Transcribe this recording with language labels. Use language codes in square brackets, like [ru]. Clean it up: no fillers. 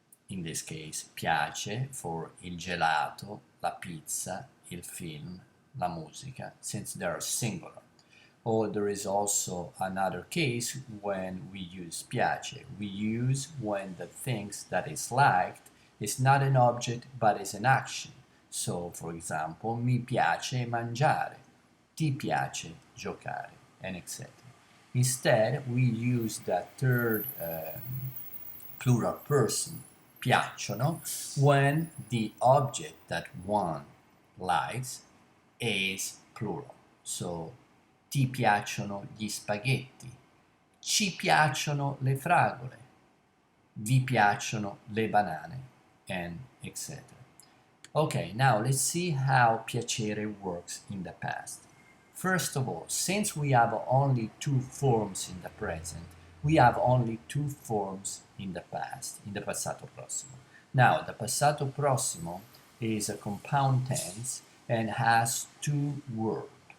[en] In this case, [it] piace [en] for [it] il gelato, la pizza, il film, la musica, [en] since they are singular. Or there is also another case when we use piace. We use when the things that is liked is not an object but is an action. So, for example, [it] mi piace mangiare, ti piace giocare, [en] and etc. Instead, we use the third plural person, piacciono, when the object that one likes is plural. [it] So, ti piacciono gli spaghetti, ci piacciono le fragole, vi piacciono le banane, [en] and etc. Okay, now let's see how piacere works in the past. First of all, since we have only two forms in the present, we have only two forms in the past, in the passato prossimo. Now, the passato prossimo is a compound tense and has two words.